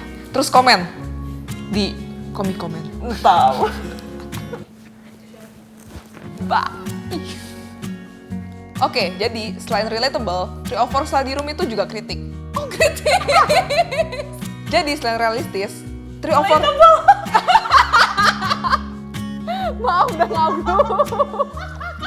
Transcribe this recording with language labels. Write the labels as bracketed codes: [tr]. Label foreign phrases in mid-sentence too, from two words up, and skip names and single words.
[id] Terus komen di komik komen. Tahu. Oke, jadi selain relatable, Three of Four Study Room itu juga kritik. Oh, kritik. Jadi selain realistis, Three of Four... Maaf, udah ngablu.